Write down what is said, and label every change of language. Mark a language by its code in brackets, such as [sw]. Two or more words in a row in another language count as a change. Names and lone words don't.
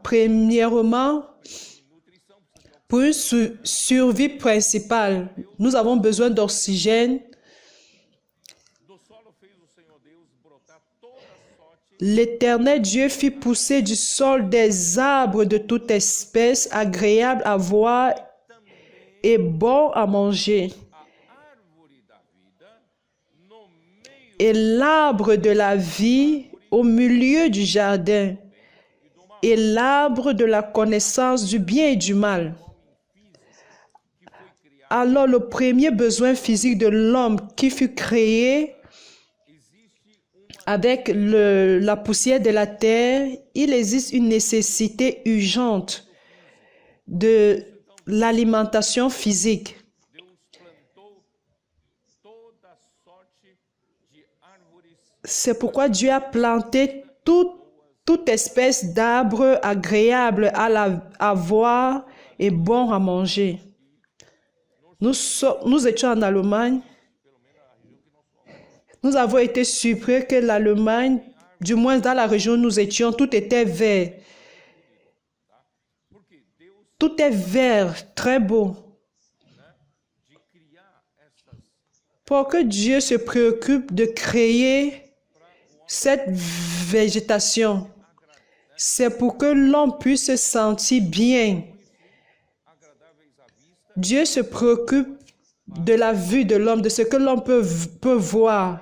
[fr] Premièrement, pour une survie principale, nous avons besoin d'oxygène l'Éternel Dieu fit pousser du sol des arbres de toute espèce, agréables à voir et bons à manger. [pt] a árvore da vida no meio [fr] Et l'arbre de la vie au milieu du jardin, et l'arbre de la connaissance du bien et du mal. Alors le premier besoin physique de l'homme qui fut créé avec la poussière de la terre, il existe une nécessité urgente de l'alimentation physique. [pt] Deus plantou toda sorte de árvores [fr] C'est pourquoi Dieu a planté toute espèce d'arbres agréables à voir et bons à manger. Nous étions en Allemagne. Nous avons été surpris que l'Allemagne, du moins dans la région où nous étions, tout était vert. [pt] porque Deus [fr] Tout est vert, très beau. [pt] de criar essas [fr] Pour que Dieu se préoccupe de créer cette végétation, c'est pour que l'homme puisse se sentir bien. [pt] agradáveis à vista [fr] Dieu se préoccupe de la vue de l'homme, de ce que l'homme peut voir.